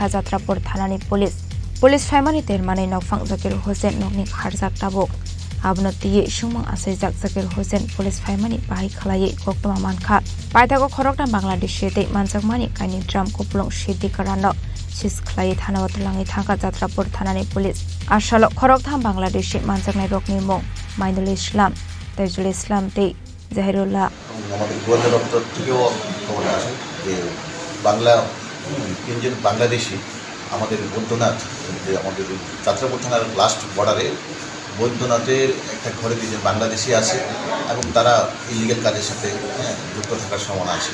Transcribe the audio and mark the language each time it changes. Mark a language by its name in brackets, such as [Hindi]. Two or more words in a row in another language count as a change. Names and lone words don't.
[Kok Borok] Jatrapur Thanani Police Faimani Termani Nokfang Zakir Hussein Nokni Kharjak Tabok Abno Tiye Shumang Asajak Zakir Hussein Police Faimani Bahai Khalai Koktoma Manka Paithago Khoroktham Bangladeshi te Manjakmani Kaini Dram Koplong Siddikaran no Sis Khlai Thanawat Langi Thangka Jatrapur Thanani Police Ashalo Khoroktham Bangladeshi Manjaknai Rokni Mong Mainul Islam Tajul Islam te Zahirullah [Bangla] আমাদের গোয়েন্দা দপ্তর থেকেও খবর আসে যে তিনজন বাংলাদেশি আমাদের বৈদ্যনাথ যে আমাদের যাত্রাপুর থানার [English] last border [Bangla] বৈদ্যনাথের একটা ঘরে দুজন বাংলাদেশি আছে এবং তারা ইলিগাল কাজের সাথে যুক্ত থাকার সম্ভাবনা আছে।